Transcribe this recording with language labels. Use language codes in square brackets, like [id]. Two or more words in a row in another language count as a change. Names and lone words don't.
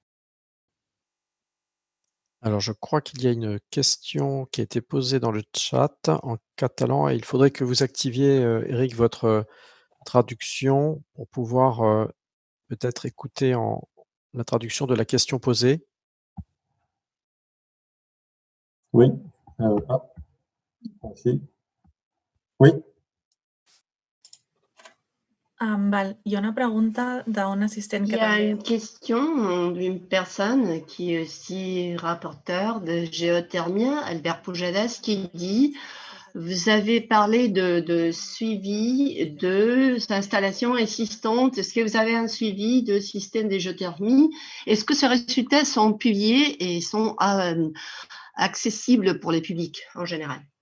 [fr] Alors, je crois qu'il y a une question qui a été posée dans le chat en catalan et il faudrait que vous activiez, Eric, votre traduction pour pouvoir peut-être écouter la traduction de la question posée. Oui. Merci. Oui. Il y a [ca] una pregunta d'un assistent [fr] Il y a une question d'une personne qui est aussi rapporteur de géothermie, Albert Pujadas, qui dit: vous avez parlé de suivi de installations existantes. Est-ce que vous avez un suivi de système de géothermie? Est-ce que ces résultats sont publiés et sont accessibles pour les publics en général?